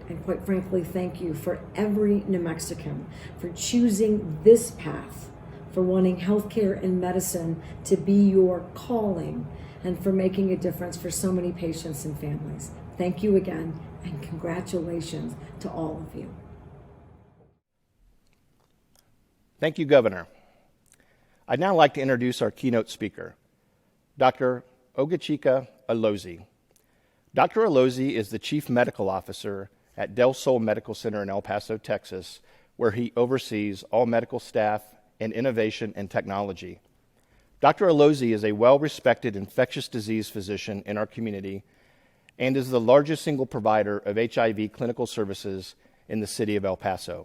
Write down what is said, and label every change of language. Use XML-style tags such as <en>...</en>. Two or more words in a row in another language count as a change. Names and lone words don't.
<en>And quite frankly, thank you for every New Mexican for choosing this path, for wanting healthcare and medicine to be your calling, and for making a difference for so many patients and families. Thank you again, and congratulations to all of you. Thank you, Governor. I'd now like to introduce our keynote speaker, Dr. Ogachika Alozi. Dr. Alozi is the Chief Medical Officer at Del Sol Medical Center in El Paso, Texas, where he oversees all medical staff and innovation and technology. Dr. Alozi is a well-respected infectious disease physician in our community and is the largest single provider of HIV clinical services in the city of El Paso.</en>